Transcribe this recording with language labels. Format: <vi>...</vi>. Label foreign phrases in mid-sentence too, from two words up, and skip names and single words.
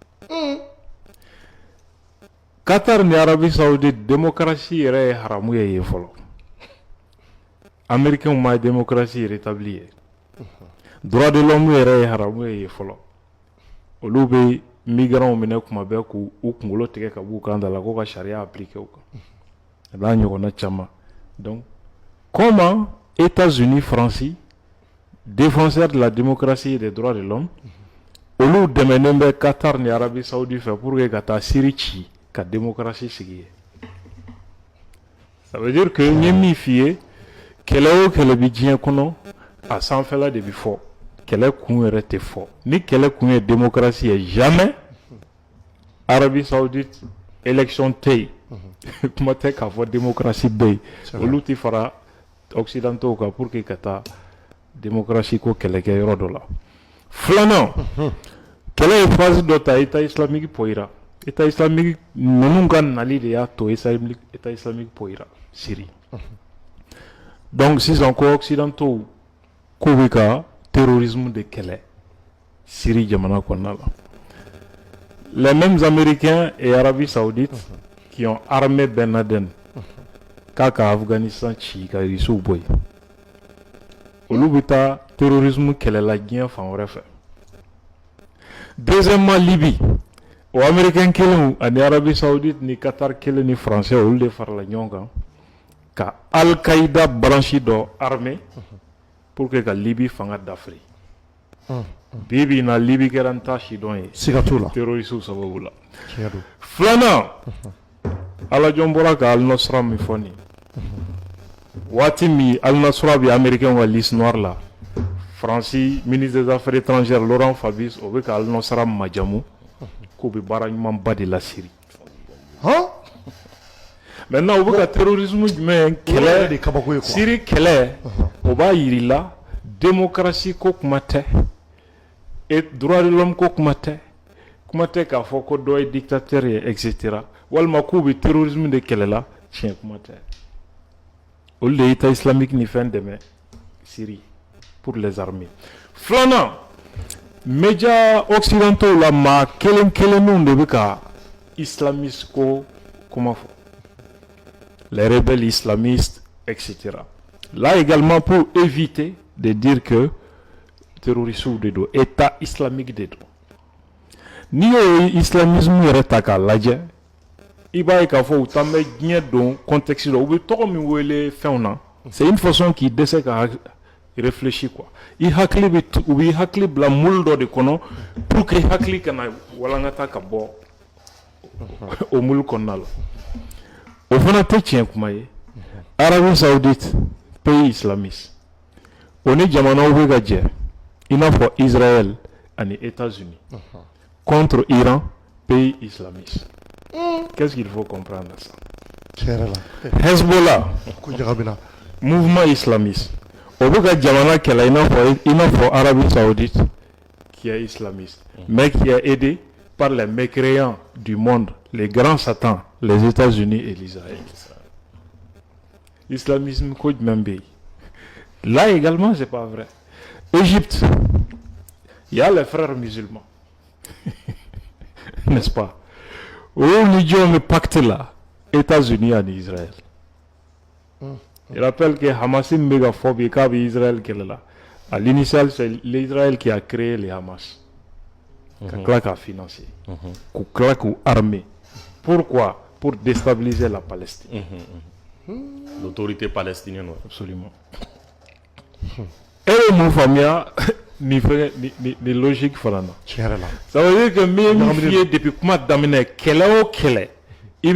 <bm>Qatar ni Arabie Saoudite démocratie yɛrɛ ye haramu ye yen fɔlɔ américains ma</bm> <fr>démocratie rétablie</fr> <bm>ye</bm> <fr>droit de l'homme</fr> <bm>yɛrɛ ye haramu ye yen fɔlɔ olu bɛ migrants minɛ kuma bɛɛ k'u kunkolo tigɛ ka b'u kan da la ko ka charia appliquer u kan a n'a ɲɔgɔnna caman</bm> <fr>donc comment États-Unis France défenseurs de la démocratie et des droits de l'homme</fr> <bm>olu dɛmɛnen bɛ Qatar ni Arabie Saoudite fɛ</bm> <fr>pour que</fr> <bm>ka taa Syrie ci ka démocratie sigi ye</bm> <fr>ça veut dire que</fr> <bm>n ye min f'i ye kɛlɛ o kɛlɛ bɛ diɲɛ kɔnɔ a sanfɛla de bɛ fɔ kɛlɛ kun yɛrɛ tɛ fɔ ni kɛlɛ kun ye démocratie ye jamais Arabie Saoudite élection tɛ yen kuma tɛ k'a fɔ démocratie bɛ yen olu tɛ fara occidentaux kan</bm> <fr>pour que</fr> <bm>ka taa démocratie ko kɛlɛ kɛ yɔrɔ dɔ la filanan kɛlɛ ye phase dɔ ta</bm> <fr>état islamique</fr> <bm>pɔyira état islamique ninnu ka nali de y'a to</bm> <fr>état islamique</fr> <bm>pɔyira Syrie donc sisan ko occidentaux k'u bɛ ka terrorisme de kɛlɛ Syrie jamana kɔnɔna la</bm> <fr>les mêmes Américains et Arabie Saoudite qui ont armé Ben Laden</fr> <bm>k'a ka</bm> <fr>Afghanistan</fr> <bm>ci ka Irisiw bɔ yen olu bɛ taa terrorisme kɛlɛla diɲɛ fan wɛrɛ fɛ deuxièmement Libye o Américain kelen ani Arabie Saoudite ni Qatar kelen ni Français olu de farala ɲɔgɔn kan ka Al-Qaïda branche dɔ</bm> <fr>armée pour que</fr> <bm>ka Libye fanga dafiri bibi na Libye kɛra n ta sidɔn ye siga t'o la terroriste sababu la filanan Alajɔn bɔra ka Al-Nusra min fɔ nin waati min Al-Nusra bɛ Américain ka</bm> <fr>liste noire</fr> <bm>la France</bm> <fr>ministre des affaires étrangères</fr> <bm>Laurent Fabius o bɛ ka Al-Nusra majamu k'u bɛ baara ɲumanba de la Syrie maintenant o bɛ ka terrorisme jumɛn kɛlɛ de kabako ye quoi Syrie kɛlɛ o b'a yirila démocratie ko kuma tɛ</bm> <fr>et droit de l'homme</fr> <bm>ko kuma tɛ k'a fɔ ko dɔ ye dictateur ye etc walima k'u bɛ terrorisme de kɛlɛ la tiɲɛ kuma tɛ olu de ye état islamique ni fɛn dɛmɛ Syrie</bm> <fr>pour les armées</fr> <bm>filanan</bm> <fr>médias occidentaux</fr> <bm>la maa kelen kelenninw de bɛ ka islamiste ko kuma fɔ</bm> <fr>les rebelles islamistes etc là également pour éviter de dire que terroristes</fr> <bm>de do</bm> <fr>état islamique</fr> <bm>de do n'i y'o islamisme yɛrɛ ta k'a lajɛ i b'a ye k'a fɔ u t'an bɛ diɲɛ don contexte dɔ u bɛ tɔgɔ min wele fɛnw na</bm> <fr>c'est une façon</fr> <bm>k'i dɛsɛ ka réfléchir quoi i hakili bɛ u b'i hakili bila moule dɔ de kɔnɔ</bm> <fr>pour que</fr> <bm>i hakili kana walankata ka bɔ o moule kɔnɔna la o fana tɛ tiɲɛ kuma ye Arabie Saoudite</bm> <fr>pays islamiste</fr> <bm>o ni jamanaw bɛ ka jɛ i n'a fɔ Israël ani États-Unis</bm> <fr>contre Iran pays islamiste qu'est-ce qu'il faut comprendre ça Hezbollah mouvement islamiste</fr> <bm>o bɛ ka jamana kɛlɛ i n'a fɔ</bm> <fr>Arabie Saoudite qui est islamiste mais qui est aidé par les mécréants du monde les grands satans les États-Unis et l'Israël l'islamisme</fr> <bm>ko jumɛn bɛ yen</bm> <fr>là également c'est pas vrai Égypte il y a les frères musulmans n'est-ce pas</fr> <bm>olu ni jɔn bɛ</bm> <fr>pacte la États-Unis ani Israël je rappelle que Hamas</fr> <bm>min bɛ ka fɔ bi k'a bɛ Israël kɛlɛ la</bm> <fr>à l'initial c'est l'Israël qui a créé les Hamas</fr> <bm>ka tila k'a</bm> <fr>financer</fr> <bm>k'u tila k'u</bm> <fr>armer pourquoi pour déstabiliser la Palestine l'autorité palestinienne</fr> <bm>absolument et ye mun faamuya ni logique fana na</bm> <fr>ça veut dire que</fr> <bm>min f'i ye depuis kuma daminɛ kɛlɛ o kɛlɛ i</bm>